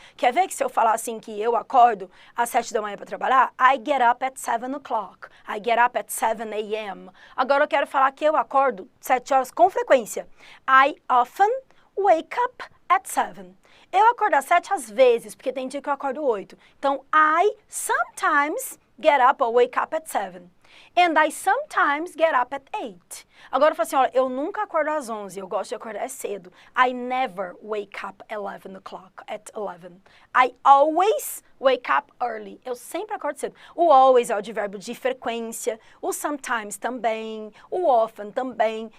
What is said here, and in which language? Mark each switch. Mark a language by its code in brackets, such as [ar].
[pt] Quer ver que se eu falar assim que eu acordo às 7 da manhã para trabalhar, [en] I get up at 7 o'clock, I get up at 7 a.m. [pt] Agora eu quero falar que eu acordo 7 horas com frequência. [en] I often wake up at 7. [pt] Eu acordo às 7 às vezes, porque tem dia que eu acordo 8. [en] Então, I sometimes get up or wake up at 7. And I sometimes get up at 8. [pt] Agora eu falo assim, olha, eu nunca acordo às 11, eu gosto de acordar cedo. [en] I never wake up at 11. I always wake up early. [pt] Eu sempre acordo cedo. O always é o advérbio de frequência, o sometimes também, o often também.